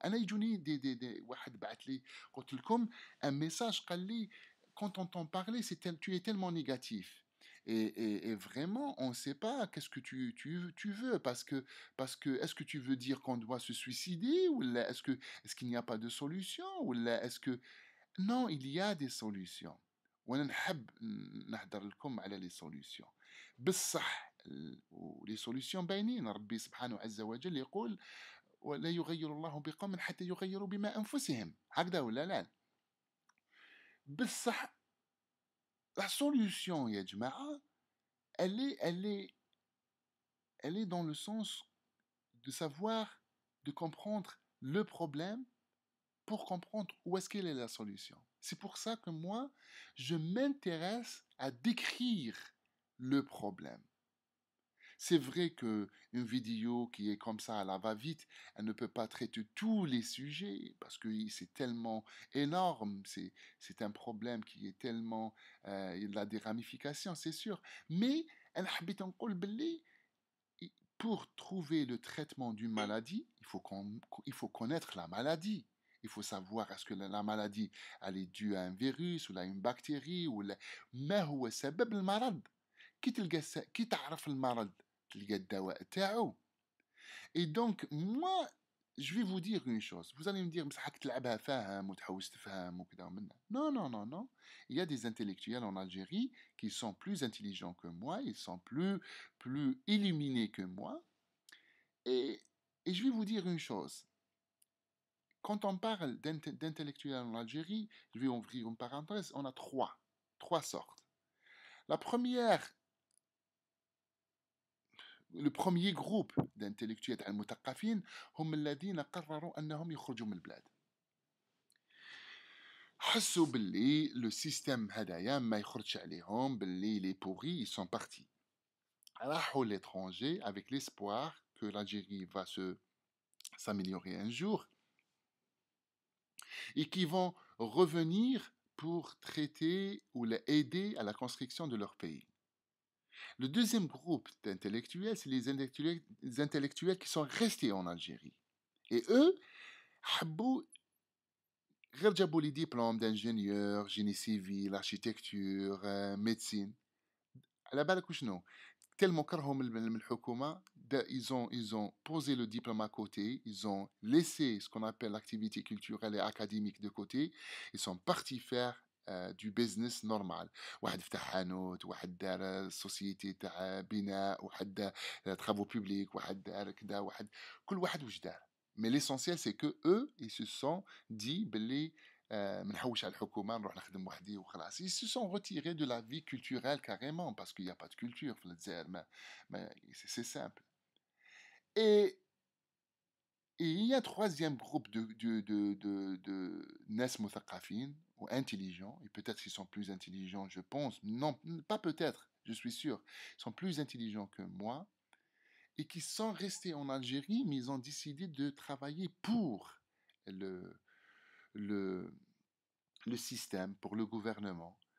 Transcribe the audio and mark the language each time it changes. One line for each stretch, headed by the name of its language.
Arabic: أنا يجوني واحد بعت لي قلت لكم
French: un message
Arabic: قال لي
French: quand on t'en parlait, tu es tellement négatif. Et vraiment, on ne sait pas qu'est-ce que tu veux, parce que est-ce que tu veux dire qu'on doit se suicider, ou là, est-ce qu'il n'y a pas de solution, ou là, est-ce que... Non, il y a des solutions.
Arabic: وانا نحب نهضر لكم على لي سوليوشن بصح. ولي سوليوشن باينين، ربي سبحانه عز وجل يقول: ولا يغير الله بقوم حتى يغيروا بما انفسهم، هكذا ولا لا؟ بصح لا سوليوشن يا جماعه،
French: elle est, elle est, elle est dans le sens de savoir, de comprendre le problème pour comprendre où est-ce qu'elle est la solution. C'est pour ça que moi, je m'intéresse à décrire le problème. C'est vrai que une vidéo qui est comme ça à la va-vite, elle ne peut pas traiter tous les sujets parce que c'est tellement énorme, c'est un problème qui est tellement... il a des ramifications, c'est sûr. Mais elle habite en pour trouver le traitement d'une maladie, il faut connaître la maladie. Il faut savoir est-ce que la maladie elle est due à un virus ou à une bactérie
Arabic: ولا ما هو سبب المرض. كي تعرف المرض تلقى الدواء تاعو.
French: Et donc moi je vais vous dire une chose. Vous allez me dire
Arabic: بصح راك تلعبها فاهم وتحوس تفهم وكذا ومنا.
French: Non, non, non, non. Il y a des intellectuels en Algérie qui sont plus intelligents que moi, ils sont plus illuminés que moi. Et, et je vais vous dire une chose. Quand on parle d'intellectuels en Algérie, je vais ouvrir une parenthèse, on a trois sortes. La première, le premier groupe d'intellectuels
Arabic: المثقفين هم الذين قرروا أنهم يخرجوا من البلاد. حسوا باللي le système هدايا ما يخرجش عليهم، باللي
French: les pourris, ils sont partis.
Arabic: راحوا
French: l'étranger avec l'espoir que l'Algérie va s'améliorer un jour et qui vont revenir pour traiter ou aider à la construction de leur pays. Le deuxième groupe d'intellectuels, c'est les intellectuels qui sont restés en Algérie. Et eux,
Arabic: غير جابوا
French: les diplômes d'ingénieur, génie civil, architecture, médecine.
Arabic: على بالك وشنو؟
French: tellement
Arabic: كرهوا من الحكومة,
French: ils ont posé le diplôme à côté, ils ont laissé ce qu'on appelle l'activité culturelle et académique de côté, ils sont partis faire du business normal. واحد فتح حانوت، واحد دار société تاع بناء، واحد دار travaux publics، واحد دار كذا، كل واحد واش دار. Mais l'essentiel c'est que eux ils se sont dit
Arabic: بلي ما نحوش على الحكومه نروح نخدم وحدي وخلاص.
French: Ils se sont retirés de la vie culturelle carrément parce qu'il n'y a pas de culture
Arabic: في الجزائر.
French: C'est simple. Et il y a un troisième groupe de
Arabic: ناس مثقفين
French: ou intelligents, et peut-être qu'ils sont plus intelligents, je pense, non, pas peut-être, je suis sûr, ils sont plus intelligents que moi, et qui sont restés en Algérie, mais ils ont décidé de travailler pour le, le, le système, pour le gouvernement.